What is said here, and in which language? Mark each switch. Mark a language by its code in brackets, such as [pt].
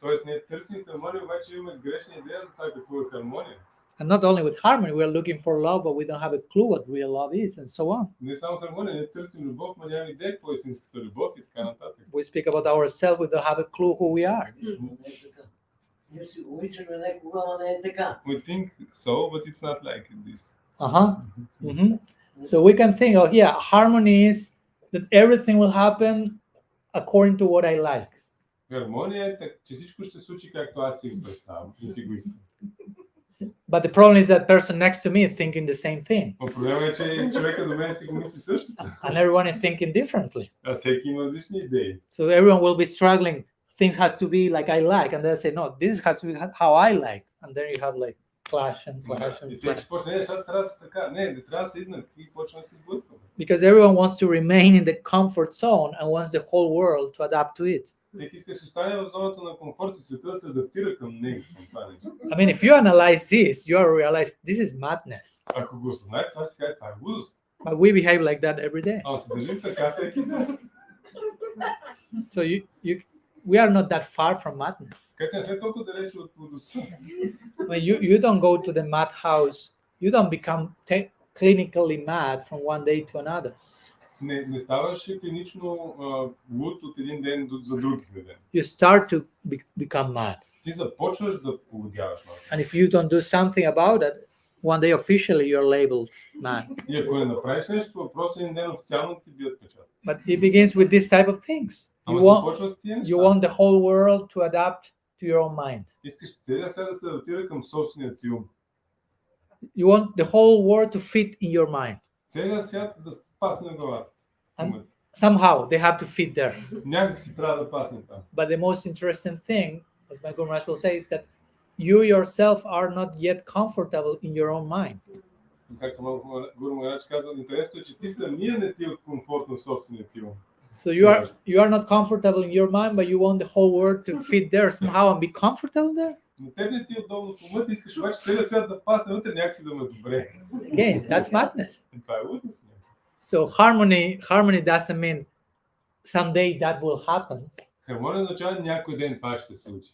[bg] Тоест ние търсим хармония, обаче имаме грешна идея за това какво е хармония. [en] And not only with harmony, we are looking for love, but we don't have a clue what real love is, and so on. [bg] Не само хармония, ние търсим любов, но нямаме идея какво е истинската любов и така нататък. [en] We speak about ourselves, we don't have a clue who we are. [bg] Ние си умисляме някога, но не е така. [en] We think so, but it's not like this. So we can think, oh yeah, harmony is that everything will happen according to what I like. [bg] Хармония е, че всичко ще се случи както аз си го представям и си го искам. [en] But the problem is that person next to me is thinking the same thing. [bg] Но проблемът е, че човека до мен си го мисли същото. [en] And everyone is thinking differently. [bg] А всеки има различни идеи. [en] So everyone will be struggling. Things has to be like I like. And they'll say, no, this has to be how I like. And then you have like clash and clash and [bg] И всеки [en] clash. [bg] почне, нещата трябва да са така. Не трябва да са еднакви и почва да се блъскаме. [en] Because everyone wants to remain in the comfort zone and wants the whole world to adapt to it. [bg] Всеки иска да се остане в зоната на комфорт и света да се адаптира към него. [en] I mean, if you analyze this, you realize this is madness. [bg] Ако го осъзнаете, това ще кажа, това е лудост. [en] But we behave like that every day. [bg] Ама се държим така всеки ден. [en] So we are not that far from madness. [bg] Така че не сме толкова далеч от лудостта. [en] When you don't go to the mad house, you don't become clinically mad from one day to another. [bg] Не ставаш клинично луд от един ден за други ден. [en] You start to become mad. [bg] Ти започваш да полудяваш. [en] And if you don't do something about it, one day officially you're labeled mad. [bg] И ако не направиш нещо, въпросът един ден официално ти бият печат. [en] But it begins with this type of things. You want the whole world to adapt to your own mind. [bg] Искаш целият свят да се адаптира към собствения ти ум. [en] You want the whole world to fit in your mind. [bg] Целият свят да пасне в главата. [en] Somehow they have to fit there. [bg] Някак си трябва да пасне там. [en] But the most interesting thing, as my Guru Maharaj will say, is that you yourself are not yet comfortable in your own mind. [bg] както Гуру Махарадж казва, интересното е, че ти самия не ти е комфортно в собствения ти ум. [en] So you are not comfortable in your mind, but you want the whole world to fit there somehow and be comfortable there. [bg] На теб не ти е удобно в ума, ти искаш обаче целият свят да пасне вътре, някакси да ме добре. [en] Again, that's madness. [bg] И това е лудост. [en] So harmony doesn't mean someday that will happen. [bg] Хармония означава някой ден това ще се случи.